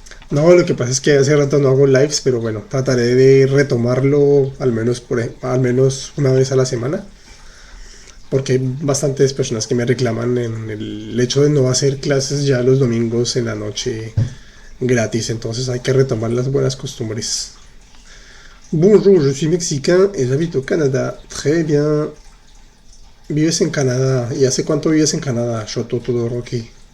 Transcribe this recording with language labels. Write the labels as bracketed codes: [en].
[es] No, lo que pasa es que hace rato no hago lives, pero bueno, trataré de retomarlo al menos una vez a la semana, porque hay bastantes personas que me reclaman en el hecho de no hacer clases ya los domingos en la noche gratis, entonces hay que retomar las buenas costumbres. [fr] Bonjour, je suis mexicain et j'habite au Canada. [es] Très bien. ¿Vives en Canadá? ¿Y hace cuánto vives en Canadá, Shoto Todoroki?